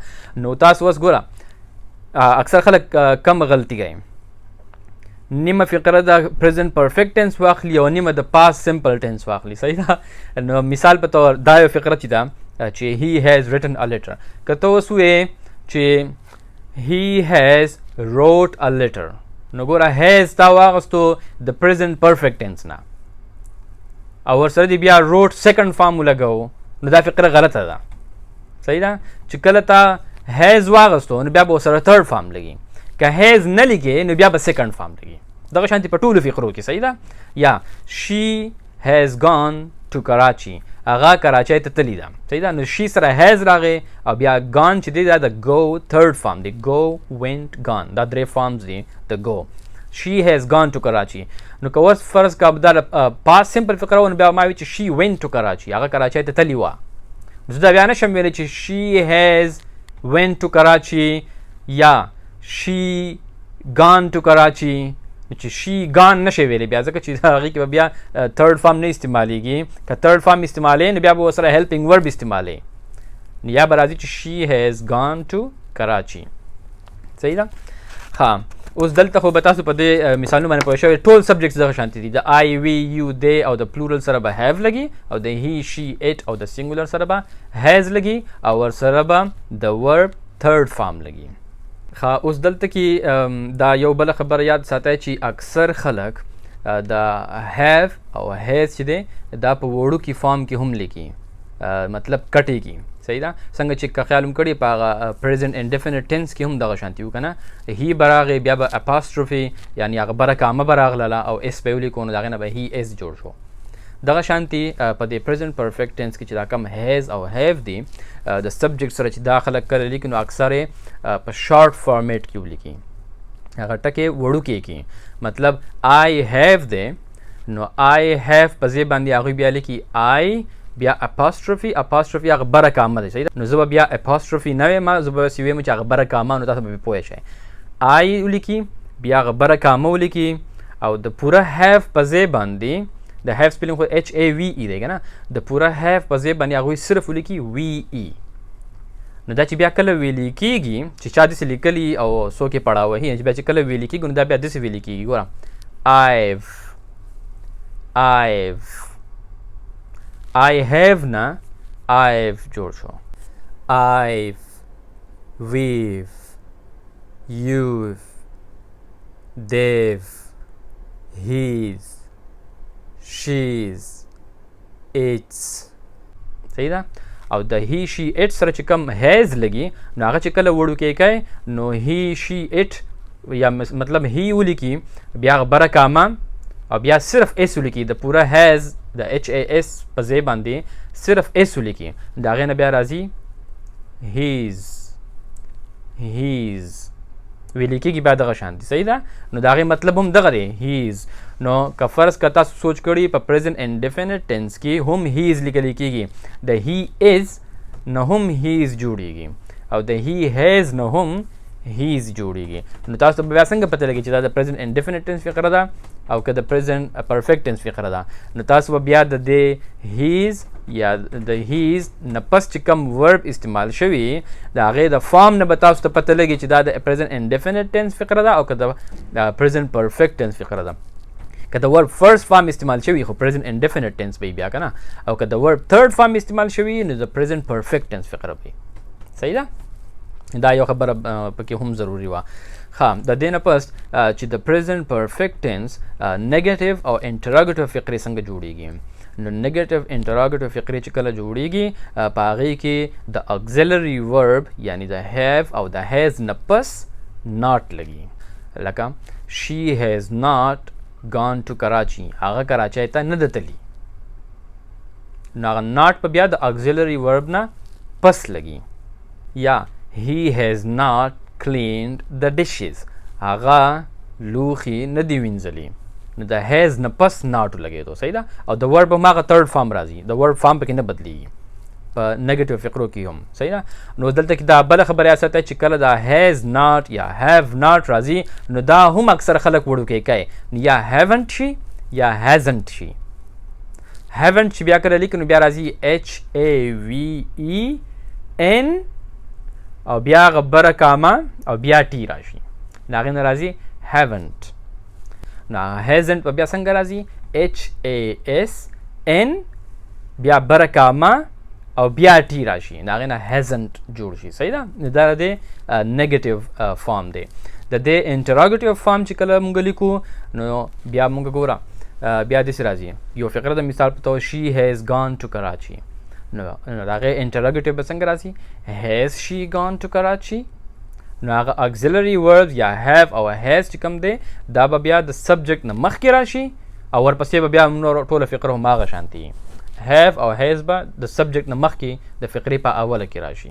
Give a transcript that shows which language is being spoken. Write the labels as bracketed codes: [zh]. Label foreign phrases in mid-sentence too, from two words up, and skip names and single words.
[ps] نو تاسو اوس ګوره اکثر خلک کم غلطي کوي، نیمه فقره د [en] present perfect tense [ps] واخلي او نیمه د [en] past simple tense [ps] واخلي. صحیح ده. نو مثال په طور دا یو فقره چې ده چې [en] he has written a letter, [ps] که ته اوس ووایې چې [en] he has wrote a letter. [ps] نو ګوره has تا واغستو د [en] present perfect tense [ps] نه او ورسره دی بیا [en] wrote second form [ps] ولګو نو دا فقره غلطه ده. صحیح ده چې کله تا has واغستو نو بیا به ورسره [en] third form [ps] لګي، که has نه لیکې نو بیا به [en] second form [ps] لګي. دغه شانتي په ټولو فقرو کې. صحیح ده. [en] یا she has gone to Karachi. [ps] هغه کراچۍ ته تللی ده. صحیح ده. نو she سره has راغی او بیا gone چې دی دا د [en] go third form [ps] دی. [en] go went gone [ps] دا درې [en] forms [ps] دي د [en] go. she has gone to Karachi. [ps] نو که اوس فرض کا دا [en] past simple [ps] فقره و نو بیا ما وی چې [en] she went to Karachi. [ps] هغه کراچۍ ته تللی وه. زه دا بیا نشم ویلی چې [en] she has went to Karachi [ps] یا [en] she gone to Karachi. [ps] چې [en] she gone [ps] نشي ویلی بیا ځکه چې هغې کې به بیا [en] third form [ps] نه استعمالیږي. که [en] third form [ps] استعمالوي نو بیا به ورسره [en] helping verb [ps] استعمالوي. یا به راځي چې [en] she has gone to Karachi. [ps] صحیح ده. ها اوس دلته خو به تاسو په دې مثالونو باندې پوه شوي ټول سبجیکټس دغه شانتي دي. د [en] I, we, you, they [ps] او د پلورل سره به have لګي او د [en] he, she, it [ps] او د سینګولر سره به has لګي او ورسره به د [en] verb third form [ps] لګي. اوس دلته کې دا یو بله خبره یاد ساتئ چې اکثر خلک د have او has چې دی دا په وړوکي فارم کې هم لیکي، مطلب کټېږي. صحیح ده. څنګه چې که خیال هم کړي په هغه [en] present indefinite tense [ps] کې هم دغه شانتي و که نه he به راغی بیا به apostrophe یعنې هغه بره کامه به راغلله او اس به یې ولیکو نو د هغې نه به [en] he is [ps] جوړ شو. دغه شانتي په دې [en] present perfect tense [ps] کې چې دا کم has او have دي د subject سره چې دا خلک کله لیکي نو اکثر یې په [en] short format [ps] کې ولیکي، هغه ټکې وړوکې کې. مطلب [en] I have [ps] دی نو [en] I have [ps] په ځای باندې هغوی بیا لیکي I بیا apostrophe هغه بره کامه دی. صحیح ده. نو زه به بیا apostrophe نه وایم، زه به بس ویم چې هغه بره کامه نو تاسو به پوه شئ. I ولیکي بیا هغه بره کامه ولیکي او د پوره have په ځای باندې د [en] have spelling [ps] خو HAVE دی که نه د پوره have په ځای باندې هغوی صرف ولیکي VE. نو دا چې بیا کله ویلی کېږي چې چا داسې لیکلي او څوک یې پړاو وهي چې بیا چې کله ویلی کېږي نو دا بیا داسې ویلی کېږي. ګوره [en] I have [ps] نه I've جوړ شو. [en] I've, we've, you've, they've, he's, she's, it's. [ps] صحیح ده. او د [en] he, she, it [ps] سره چې کوم has لګي نو هغه چې کله وړوکی کوي نو [en] he, she, it [ps] یا مطلب he ولیکي بیا هغه بره کامه او بیا صرف اس ولیکي د پوره has د HAS په ځای باندې صرف اس ولیکي د هغې نه بیا راځي he's ویلی کېږي بیا دغه شانتي. صحیح ده. نو د هغې مطلب هم دغه دی he's. نو که فرض که تاسو سوچ کړي په [en] present indefinite tense [ps] کې هم he's لیکلی کېږي، د [en] he is [ps] نه هم he's جوړیږي او د [en] he has [ps] نه هم he's جوړیږي. نو تاسو ته بیا څنګه پته لګي چې دا د [en] present indefinite tense [ps] فقره ده او که د [en] present perfect tense [ps] فقره ده. نو تاسو به بیا د دې he's یا د he's نه پس چې کوم verb استعمال شوي د هغې د فارم نه به تاسو ته پته لګي چې دا د [en] present indefinite tense [ps] فقره ده او که د [en] present perfect tense [ps] فقره ده. که د [en] verb first form [ps] استعمال شوي خو [en] present indefinite tense [ps] به بیا که نه، او که د [en] verb third form [ps] استعمال شوي نو د [en] present perfect tense [ps] فقره به. صحیح ده. دا یو خبره پکې هم ضروري وه. د دې نه پس چې د [en] present perfect tense negative [ps] او interrogative فقرې څنګه جوړیږي. نو [en] negative interrogative [ps] فقرې چې کله جوړیږي په هغې کې د [en] auxiliary verb [ps] یعنی د have او د has نه پس not لګي. [en] لکه she has not gone to Karachi. [ps] هغه کراچۍ ته نه ده تللي نو هغه not په بیا د [en] auxiliary verb [ps] نه پس لګي. [en] یا he has not cleaned the dishes. [ps] هغه لوښي نه دي وینځلي نو د has نه پس not لګېدو. صحیح ده. او د verb هم هغه [en] third form [ps] راځي، د [en] verb form [ps] پکې نه بدلیږي په نیگیټیو فقرو کې هم. صحیح ده. نو دلته کې دا بله خبره یاد ساتئ چې کله دا [en] has not [ps] یا [en] have not [ps] راځي نو دا هم اکثر خلک وړوکی کوي، یا [en] haven't she [ps] یا [en] hasn't she. [ps] haven't چې بیا کله لیکي نو بیا راځي HAVEN او بیا هغه بره کامه او بیا ټي راشي د هغې نه راځي haven't. نو hasn't په بیا څنګه راځي HASN بیا بره کامه او بیا ټي راشي نو هغې نه هیزنټ جوړ شي. صحیح ده؟ دا د نیګیټیو فارم دی. د دې انټراګیټیو فارم چې کله موږ لیکو نو بیا موږ ګوره بیا داسې راځي یو فقره د مثال په توګه [en] she has gone to Karachi [ps] نو د هغې انټراګیټیو به څنګه راځي [en] has she gone to Karachi [ps] نو هغه [en] auxiliary verb [ps] یا هیو او هیز چې کوم دی دا به بیا د سبجیکټ نه مخکې راشي او ورپسې به بیا نور ټوله فقره هم هغه شانتي هیو او هیز به د سبجیکټ نه مخکې د فقرې په اوله کې راشي.